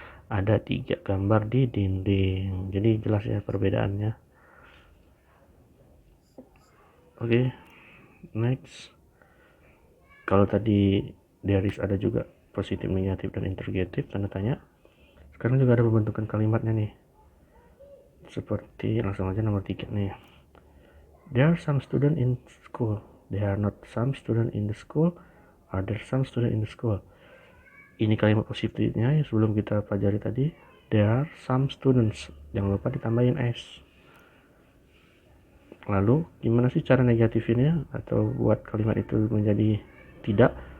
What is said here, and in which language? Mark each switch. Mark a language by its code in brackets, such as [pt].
[id] ada 3 gambar di dinding. Jadi jelas ya perbedaannya. Oke, next. Kalau tadi there is ada juga positif, negatif, dan interrogatif, tanda tanya. Sekarang juga ada pembentukan kalimatnya nih. Seperti langsung aja nomor 3 nih. [en] There are some student in school. There are not some student in the school. Are there some student in the school? [id] Ini kalimat positifnya yang sebelum kita pelajari tadi. [en] There are some students. [id] Jangan lupa ditambahin s. Lalu gimana sih cara negatifinnya atau buat kalimat itu menjadi tidak?